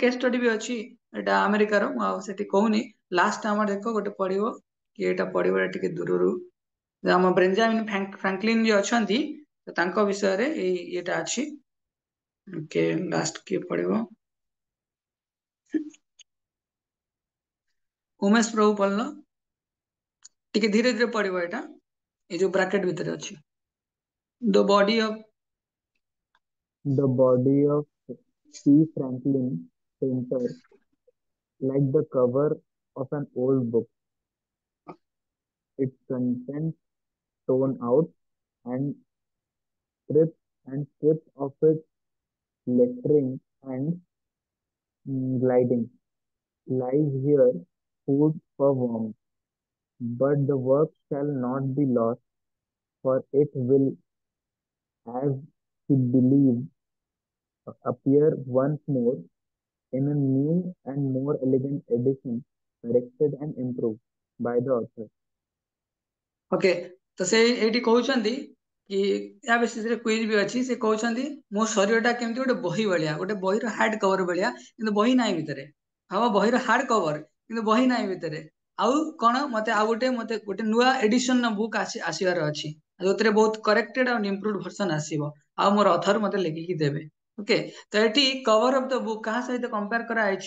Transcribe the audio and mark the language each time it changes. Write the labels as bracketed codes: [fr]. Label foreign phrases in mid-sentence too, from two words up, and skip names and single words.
[en] case study [or] ବି ଅଛି ଏଇଟା ଆମେରିକାର ମୁଁ ଆଉ ସେଠି କହୁନି ଲାଷ୍ଟ ଆମର ଦେଖ ଗୋଟେ ପଢିବ କି ଏଇଟା ପଢିବ ଟିକେ ଦୂରରୁ ଆମ ବ୍ରେଞ୍ଜାମିନ୍ ଫ୍ରାଙ୍କଲିନ୍ ଯିଏ ଅଛନ୍ତି ତାଙ୍କ ବିଷୟରେ ଏଇ ଇଏଟା ଅଛି ଓକେ ଲାଷ୍ଟ କିଏ ପଢିବ ଉମେଶ ପ୍ରଭୁ ପଢିଲ ଟିକେ ଧୀରେ ଧୀରେ ପଢିବ ଏଇଟା ଏ ଯୋଉ ବ୍ରାକେଟ ଭିତରେ ଅଛି [en] the body of The body of P. Franklin, painter, like the cover of an old book, its contents torn out and stripped of its lettering and gilding, lies here food for worms. But the work shall not be lost, for it will, as he believed, appear once more in a new and more elegant edition, corrected and improved by the author. [or] ଓକେ ତ ସେ ଏଇଠି କହୁଛନ୍ତି କି ୟା ବିଷୟରେ କ୍ୱିଜ ବି ଅଛି ସେ କହୁଛନ୍ତି ମୋ ଶରୀରଟା କେମିତି ଗୋଟେ ବହି ଭଳିଆ ଗୋଟେ ବହିର [en] hard cover [or] ଭଳିଆ କିନ୍ତୁ ବହି ନାହିଁ ଭିତରେ ହଁ ବହିର [en] hard cover [or] କିନ୍ତୁ ବହି ନାହିଁ ଭିତରେ ଆଉ କଣ ମତେ ଗୋଟେ ନୂଆ [en] edition book [or] ଆସିବାର ଅଛି ଯୋଉଥିରେ ବହୁତ କରେକ୍ଟେଡ ଆଉ [en] improved version [or] ଆସିବ ଆଉ ମୋର ଅଥର ମତେ ଲେଖିକି ଦେବେ ଓକେ ତ ଏଠି [en] cover of the book [or] କାହା ସହିତ କମ୍ପେୟାର କରାଯାଇଛି